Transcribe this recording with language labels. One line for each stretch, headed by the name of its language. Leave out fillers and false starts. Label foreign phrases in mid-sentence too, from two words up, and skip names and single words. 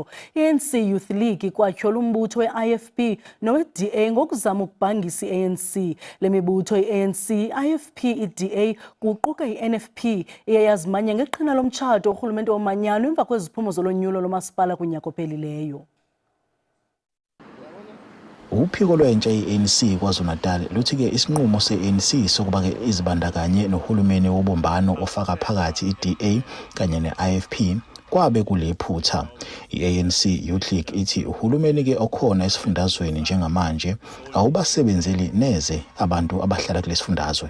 Xhosa: I-ANC Youth League kwatyhola umbutho we-IFP nowe-DA ngokuzama ukubhangisa i-ANC. Le mibutho i-ANC, i-IFP, i-DA kuquka i-NFP eyayazimanya ngeqhina lomtshato urhulumente omanyano emva kweziphumo zolonyulo lomasipala kunyaka ophelileyo.
Zulu: Uphiko lwentsha i-ANC KwaZulu-Natal luthi-ke isinqumo se-ANC sokuba ke izibandakanye nohulumeni wobumbano ofaka phakathi i-DA kanye ne-IFP kwabe kulephutha. I-ANC Youth League ithi uhulumeni ke okhona esifundazweni njengamanje awubasebenzeli neze abantu abahlala kulesifundazwe.